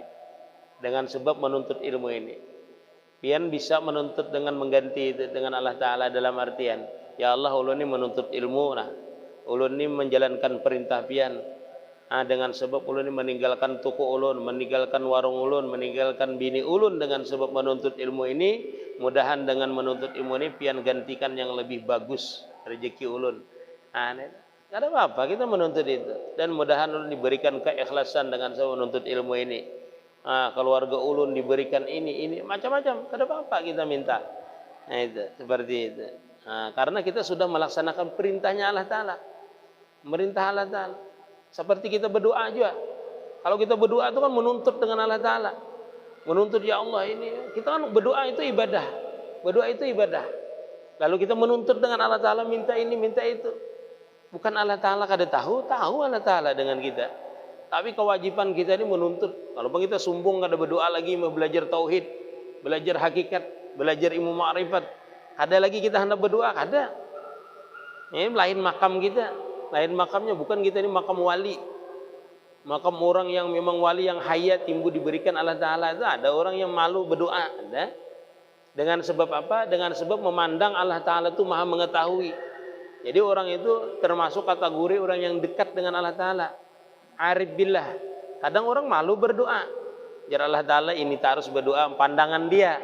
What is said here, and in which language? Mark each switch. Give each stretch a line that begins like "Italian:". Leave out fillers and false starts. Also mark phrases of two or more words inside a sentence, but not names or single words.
Banjar: Dengan sebab menuntut ilmu ini. Pian bisa menuntut dengan mengganti itu dengan Allah Ta'ala dalam artian, ya Allah ulun ini menuntut ilmu nah. Ulun ini menjalankan perintah pian. Dengan sebab ulun ini meninggalkan toko ulun, meninggalkan warung ulun, meninggalkan bini ulun dengan sebab menuntut ilmu ini. Mudahan dengan menuntut ilmu ini pian gantikan yang lebih bagus rezeki ulun.
Indonesian: Tidak ada apa-apa kita menuntut itu. Dan mudahan ulun diberikan keikhlasan dengan sebab menuntut ilmu ini. Keluarga ulun diberikan ini macam-macam. Tidak ada apa-apa kita minta. Itu seperti itu. Karena kita sudah melaksanakan perintahnya Allah Ta'ala. Merintah Allah Ta'ala. Seperti kita berdoa juga. Kalau kita berdoa itu kan menuntut dengan Allah Ta'ala. Menuntut ya Allah ini. Kita kan berdoa itu ibadah. Berdoa itu ibadah. Lalu kita menuntut dengan Allah Ta'ala minta ini, minta itu.
Banjar: Bukan Allah Ta'ala kada tahu Allah Ta'ala dengan kita.
Indonesian: Tapi kewajiban kita ini menuntut. Kalau kita sombong kada berdoa lagi, mau belajar tauhid, belajar hakikat, belajar ilmu ma'rifat.
Banjar: Kada lagi kita hendak berdoa, kada.
Indonesian: Ini lain makam kita. Lain makamnya, bukan kita ini makam wali. Makam orang yang memang wali yang hayat timbul diberikan Allah Ta'ala. Itu ada orang yang malu berdoa, ada. Dengan sebab apa? Dengan sebab memandang Allah Ta'ala itu maha mengetahui. Jadi orang itu termasuk kategori orang yang dekat dengan Allah Ta'ala.
Arabic: عارف بالله.
Indonesian: Kadang orang malu berdoa. Jar Allah Ta'ala ini tak harus berdoa pandangan dia.